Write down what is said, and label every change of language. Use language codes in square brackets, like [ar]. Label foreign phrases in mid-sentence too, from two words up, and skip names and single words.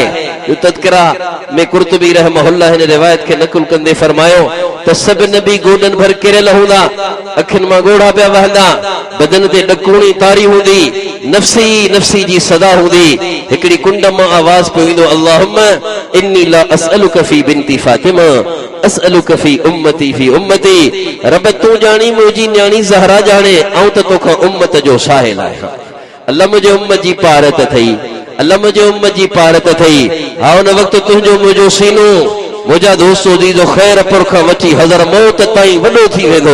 [sd] तज़किरा में कुर्तुबी रहमहुल्लाह हिन रिवायत खे नक़ुल कंदे फरमायो त सभु नबी गोॾनि भर किरियल हूंदा, अखियुनि मां ॻोढ़ा पिया वहंदा, बदन ते ॾकूणी तारी हूंदी, [ar] نفسي نفسي [sd] जी सदा हूंदी। हिकिड़ी कुंड मां आवाज़ पियो ईंदो [ar] اللهم إني لا أسألك في بنتي فاطمة أسألك في أمتي في أمتي. [sd] रब तूं ॼाणी मुंहिंजी न्याणी ज़हरा ॼाणे, ऐं त तोखां उम्मत जो साहिल आहियां। अल्लाह मुंहिंजे उम्मत जी पारत अथई, अल्लाह मुंहिंजे उम्मत जी पारत अथई। हा उन वक़्तु तुंहिंजो मुंहिंजो सीनो मुंहिंजा दोस्तो दीदो ख़ैरपुर खां वठी हज़र मौत ताईं वॾो थी वेंदो।